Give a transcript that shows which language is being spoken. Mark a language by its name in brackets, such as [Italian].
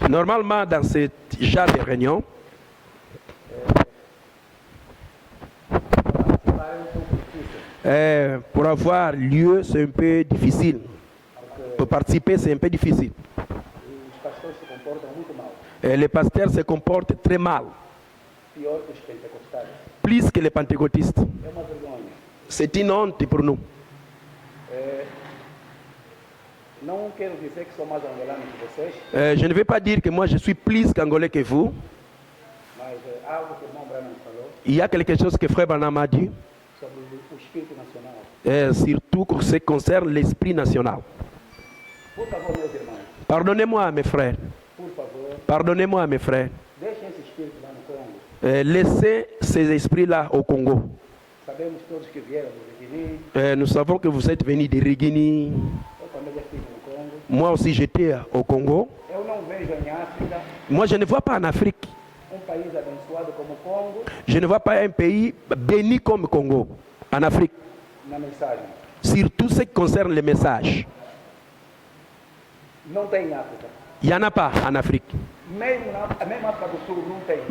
[French] Normalement, dans ce genre de réunion, pour avoir lieu, c'est un peu difficile. Pour participer, c'est un peu difficile. [Portuguese] os pastores se comportam muito mal, [French] Et les pasteurs se comportent très mal, [Portuguese] pior que os pentecostais. [French] plus que les pentecôtistes. [Portuguese] É uma vergonha. [French] C'est une honte pour nous. [Portuguese] Não quero dizer que sou mais angolano que vocês, [French] Je ne vais pas dire que moi je suis plus qu'angolais que vous. [Portuguese] mas algo que o irmão Branham falou [French] Il y a quelque chose que Frère Branham a dit, [Portuguese] sobre o espírito nacional. [French] surtout pour ce qui concerne l'esprit national. [Portuguese] Por favor, meus irmãos, [French] Pardonnez-moi, mes frères. [Portuguese] por favor, [French] Pardonnez-moi, mes frères. [Portuguese] deixem esse espírito lá no Congo. [French] Laissez ces esprits-là au Congo. [Portuguese] Sabemos todos que vieram do Guiné, [French] Nous savons que vous êtes venus de Rigini. [Portuguese] eu também já estive no Congo. [French] Moi aussi, j'étais au Congo. [Portuguese] Eu não vejo em África [French] Moi, je ne vois pas en Afrique. [Portuguese] país abençoado como o Congo [French] Je ne vois pas un pays béni comme Congo, en Afrique. [Portuguese] na mensagem. [French] Surtout ce qui concerne les messages. [Portuguese] Não tem em África. [French] Il n'y en a pas en Afrique. [Portuguese] Mesmo na África do Sul não tem.